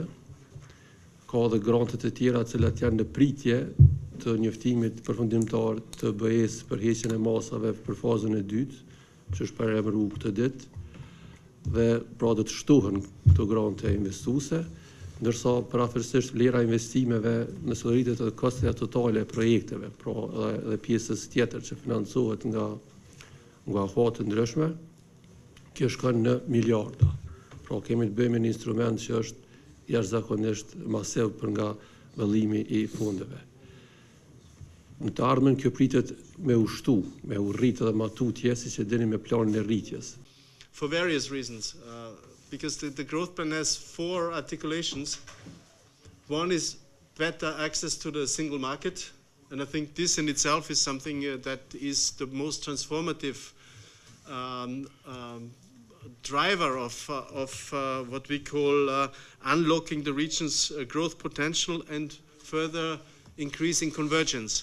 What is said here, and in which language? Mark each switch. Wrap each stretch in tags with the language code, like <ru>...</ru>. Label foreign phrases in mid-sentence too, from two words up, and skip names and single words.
<sq>Ka dhe grante të tjera të cilat janë në pritje të njoftimit përfundimtar të BE-s për heqjen e masave për fazën e dytë, që është paremëruar këtë ditë, dhe pra do të shtohen këto grante investuese, ndërsa parafërsisht vlera investimeve nëse do rritet të kostet totale e projekteve, pra edhe pjesës tjetër që financohet nga afat të ndryshme, kjo shkon në miliarda. Pra kemi të bëjmë një instrument që është jashtëzakonisht masiv për nga vëllimi i fondeve. Në të ardhmen kjo pritet me ushtu, me u rritë dhe matutje, si që dini me planin e rritjes.</sq> <en>For various reasons, because the growth plan has 4 articulations. One is better access to the single market, and I think this in itself is something that is the most transformative driver of what we call unlocking the region's growth potential and further increasing convergence.</en>